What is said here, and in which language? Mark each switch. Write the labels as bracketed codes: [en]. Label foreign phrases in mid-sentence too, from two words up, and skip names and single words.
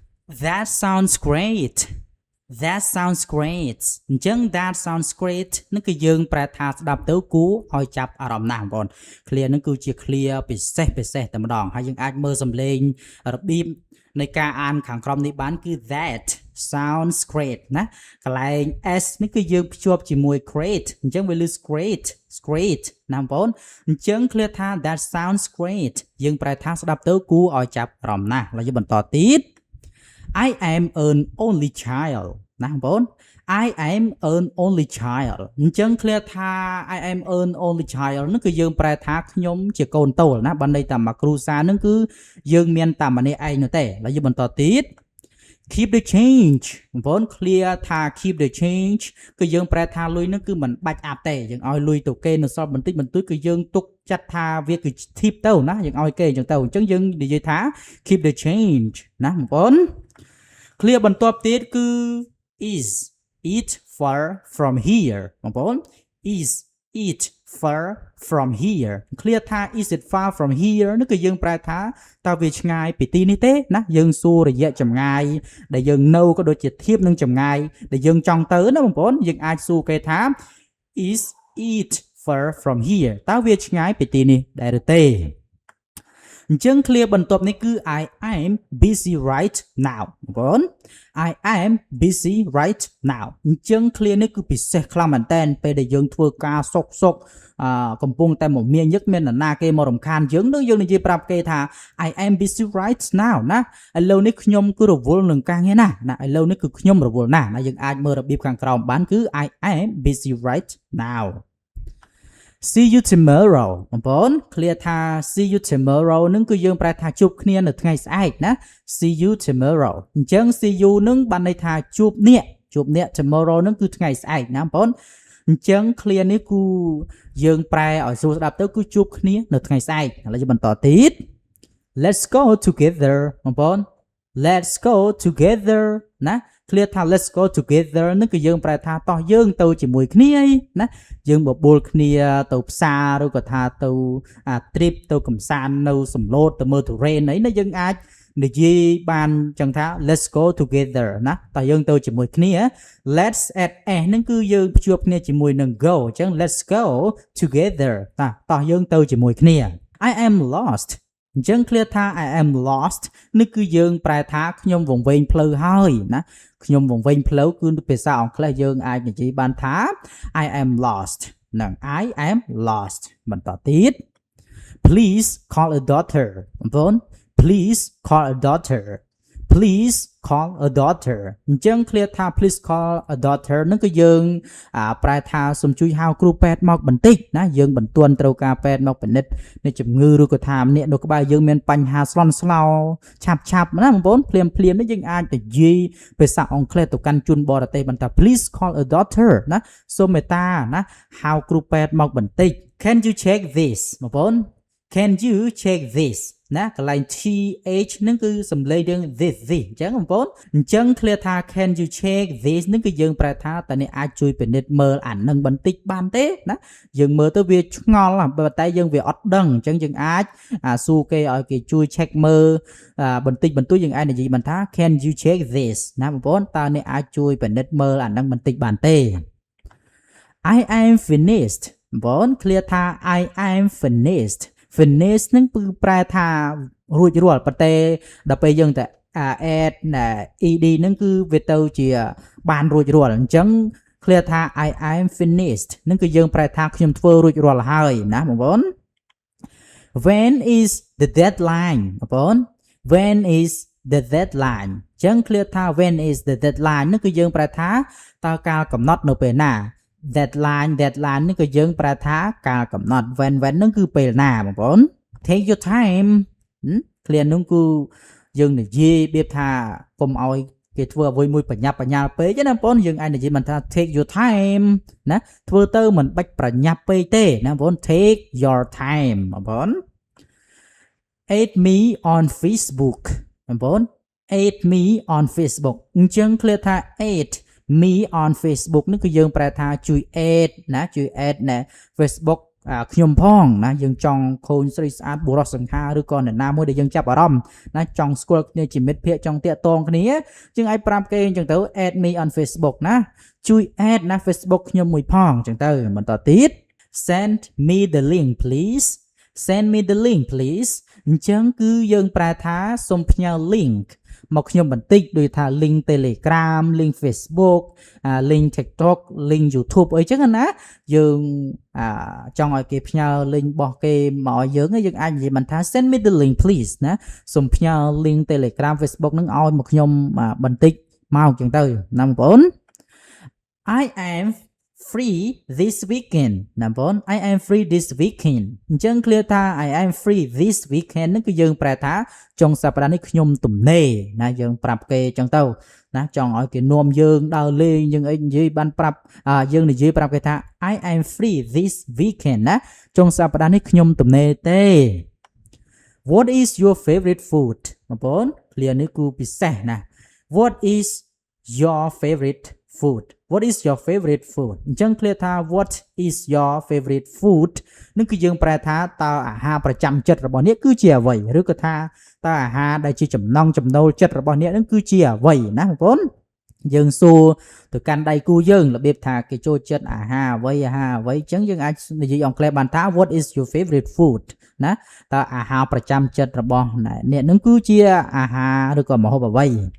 [en] That sounds great That sounds great [km] អញ្ចឹង [en] that sounds great [km] នឹងគឺយើងប្រែថាស្ដាប់ទៅគួរឲ្យចាប់អារម្មណ៍ណាស់បងប្អូន clear នឹងគឺជា clear ពិសេសតែម្ដងហើយយើងអាចមើលសំឡេងរបៀបនៃការអានខាងក្រោមនេះបានគឺ [en] that sounds great [km] ណាកន្លែង s នេះគឺយើងភ្ជាប់ជាមួយ great អញ្ចឹងវាលឺ great ណាបងប្អូនអញ្ចឹង clear ថា [en] that sounds great [km] យើងប្រែថាស្ដាប់ទៅគួរឲ្យចាប់អារម្មណ៍ណា ស់ហើយយើងបន្តទៀត [en] I am an only child [km] ណាបងប្អូន [en] I am an only child [km] អញ្ចឹង clear ថា [en] I am an only child [km] នឹងគឺយើងប្រែថាខ្ញុំជាកូនតូលណាបើន័យតាមគ្រួសារនឹងគឺយើងមានតែម្នាក់ឯងនោះទេហើយយើងបន្តទៀត [en] keep the change [km] បងប្អូន clear ថា [en] keep the change [km] គឺយើងប្រែថា លុយនឹងគឺមិនបាច់អាប់ទេយើងឲ្យលុយទៅគេនៅសល់បន្តិចបន្តួចគឺយើងទុកចាត់ថាវាគឺ tip ទៅណាយើងឲ្យគេអញ្ចឹងទៅអញ្ចឹងយើងនិយាយថា [en] keep the change [km] ណាបងប្អូន clear បន្ទាប់ទៀតគឺ [en] is it far from here [km] បង ប្អូន [en] is it far from here [km] clear ថា [en] is it far from here [km] នោះគឺយើងប្រែថាតើវាឆ្ងាយពីទីនេះទេណាយើងសួររយៈចម្ងាយដែលយើងនៅក៏ដូចជាធៀប នឹងចម្ងាយដែលយើងចង់ទៅណាបងប្អូនយើងអាចសួរគេថា [en] is it far from here [km] តើវាឆ្ងាយពីទីនេះដែរឬទេអ ញ្ចឹង clear បន្ទាប់នេះគឺ [en] I am busy right now [km] បងប្អូន [en] I am busy right now [km] អញ្ចឹង clear នេះគឺពិសេសខ្លាំងមែនតើពេលដែលយើងធ្វើការសុកកំពុងតែមកមានញឹកមាននរណាគេមករំខានយើងនឹងយើងនិយាយប្រាប់គេថា [en] I am busy right now [km] ណាឥឡូវនេះខ្ញុំគឺរវល់នឹងការងារណាឥឡូវនេះគឺខ្ញុំរវល់ណាយើងអាចមើលរបៀបខាងក្រោមបានគឺ [en] I am busy right now See you tomorrow [km] បងប្អូន clear ថា [en] see you tomorrow [km] នឹងគឺយើងប្រែថាជួបគ្នានៅថ្ងៃស្អែកណា see [en] you tomorrow [km] អញ្ចឹង [en] see you [km] នឹងបានន័យថាជួបអ្នក tomorrow នឹងគឺថ្ងៃស្អែកណាបងប្អូនអញ្ចឹង clear នេះគឺយើងប្រែឲ្យស្រួលស្ដាប់ទៅគឺជួបគ្នានៅថ្ងៃស្អែកឥឡូវយើងបន្តទៀត [en] Let's go together [km] បងប្អូន [en] Let's go together [km] ណា clear ថា [en] let's go together [km] នឹងគឺយើងប្រែថាតោះយើងទៅជាមួយគ្នាណាយើងបបួល គ្នាទៅផ្សារឬក៏ថាទៅtrip ទៅកំសាន្តនៅសំឡូតទៅមើលទុរេនអីណាយើងអាចនិយាយបានចឹងថា [en] let's go together [km] ណាតោះយើងទៅជាមួយគ្នា [en] let's add s [km] នឹងគឺយើងភ្ជាប់គ្នាជាមួយនឹង go អញ្ចឹង [en] let's go together [km] តោះយើងទៅជាមួយគ្នា [en] I am lost [km] អញ្ចឹង clear ថា [en] I am lost [km] នេះគឺយើងប្រែថា ខ្ញុំវង្វេងផ្លូវហើយណាខ្ញុំវង្វេងផ្លូវគឺភាសាអង់គ្លេសយើងអាចនិយាយបានថា [en] I am lost [km] នឹង [en] I am lost [km] បន្តទៀត [en] Please call a doctor [km] បងប្អូន [en] Please call a doctor Please call a doctor [km] អញ្ចឹង clear ថា [en] please call a doctor [km] នឹងគឺយើងប្រែថាសូមជួយហៅគ្រូពេទ្យមកបន្តិចណាយើងបន្ទាន់ត្រូវការពេទ្យមកពិនិត្យនៃជំងឺឬក៏ថាម្នាក់នៅក្បែរយើងមានបញ្ហាស្លន់ស្លោឆាប់ណាបងប្អូនភ្លាមនេះយើង អាចនិយាយភាសាអង់គ្លេសទៅកាន់ជនបរទេសបន្ត [en] please call a doctor [km] ណាសូមមេត្តាណាហៅគ្រូពេទ្យមកបន្តិច [en] Can you check this [km] បងប្អូន [en] Can you check this [km] ណាកន្លែង th នឹងគឺសំឡេងយើង this អញ្ចឹងបងប្អូនអញ្ចឹង clear ថា [en] can you check this [km] នឹងគឺយើងប្រែថាតើអ្នកអាចជួយពិនិត្យមើលអានឹងបន្តិចបានទេណាយើងមើលទៅវាឆ្ងល់ប៉ុន្តែយើងវាអត់ដឹងអញ្ចឹងយើងអាចសួរគេឲ្យគេជួយ check មើលបន្តិចបន្តួចយើងអាចនិយាយបានថា [en] can you check this [km] ណាបងប្អូនតើអ្នកអាចជួយពិនិត្យមើលអានឹងបន្តិចបានទេ [en] I am finished [km] បងប្អូន clear ថា [en] I am finished finish [km] នឹងគឺប្រែថារួចរាល់ប៉ុន្តែដល់ពេលយើងតែ [en] add ed [km] នឹងគឺវាទៅជាបានរួចរាល់អញ្ចឹង clear ថា [en] I am finished [km] នឹងគឺយើងប្រែថាខ្ញុំធ្វើរួចរាល់ហើយណាបងប្អូន [en] When is the deadline បងប្អូន When is the deadline អញ្ចឹង clear ថា when is the deadline [km] នឹងគឺយើងប្រែថា តើកាលកំណត់នៅពេលណា deadline នេះគឺយើងប្រែថាកាលកំណត់ when នឹងគឺពេលណាបងប្អូន [en] take your time clear [km] នោះគឺយើងនិយាយរបៀបថាកុំឲ្យគេធ្វើអ្វីមួយបញ្ញាប់បញ្ញាល់ពេកណាបងប្អូនយើងអាចនិយាយមិនថា [en] take your time [km] ណាធ្វើទៅមិនបាច់ប្រញាប់ពេកទេណាបងប្អូន [en] take your time [km] បងប្អូន [en] add me on Facebook [km] បងប្អូន [en] add me on Facebook [km] អញ្ចឹង clear ថា [en] add me on Facebook [km] នេះគឺយើងប្រែថាជួយ add ណាជួយ add ណា Facebook ខ្ញុំផងណាយើងចង់ខូនស្រីស្អាតបុរសស ង្ហាឬក៏អ្នកណាមួយដែលយើងចាប់អារម្មណ៍ណាចង់ស្គាល់គ្នាជាមិត្តភក្តិចង់តាក់ទងគ្នាយើងអាចប្រាប់គេអញ្ចឹងទៅ [en] add me on [km] Facebook ណាជួយ add ណា Facebook ខ្ញុំមួយផងអញ្ចឹងទៅបន្តទៀត [en] send me the link please send me the link please [km] អញ្ចឹងគឺយើងប្រែថាសូមផ្ញើ link មកខ្ញុំបន្តិចដូចថា link Telegram link Facebook link TikTok link YouTube អីចឹងណាយើងចង់ឲ្យគេផ្ញើ link របស់គេមកឲ្យយើងអាចនិយាយបានថា [en] send me the link please [km] ណាសូមផ្ញើ link Telegram Facebook នឹងឲ្យមកខ្ញុំបន្តិចមកចឹងទៅណាបងប្អូន [en] I am free this weekend [km] ណាបងប្អូន [en] I am free this weekend [km] អញ្ចឹង clear ថា [en] I am free this weekend [km] ហ្នឹងគឺយើងប្រែថាចុងសប្តាហ៍នេះខ្ញុំទំនេរណាយើងប្រាប់គេអញ្ចឹងទៅណាចង់ឲ្យគេនាំយើងដើរលេងយើងអីនិយាយបានប្រាប់យើងនិយាយប្រាប់គេថា [en] I am free this weekend [km] ណាចុងសប្តាហ៍នេះខ្ញុំទំនេរទេ [en] What is your favorite food បងប្អូន clear [km] នេះគឺពិសេសណា [en] What is your favorite food What is your favorite food អញ្ចឹង clear ថា What is your favorite food [km] នឹងគឺយើងប្រែថាតើអាហារប្រចាំចិត្តរបស់អ្នកគឺជាអ្វីឬក៏ថាតើអាហារដែលជាចំណង់ចំណូលចិត្តរបស់អ្នកនឹងគឺជាអ្វីណាបងប្អូនយើងសួរទៅកាន់ដៃគូយើងរបៀបថាគេចូលចិត្តអាហារអ្វីអញ្ចឹងយើងអាចនិយាយអង់គ្លេសបានថា [en] What is your favorite food [km] ណាតើអាហារប្រចាំចិត្តរបស់អ្នកនឹងគឺជាអាហារឬក៏ម្ហូបអ្វី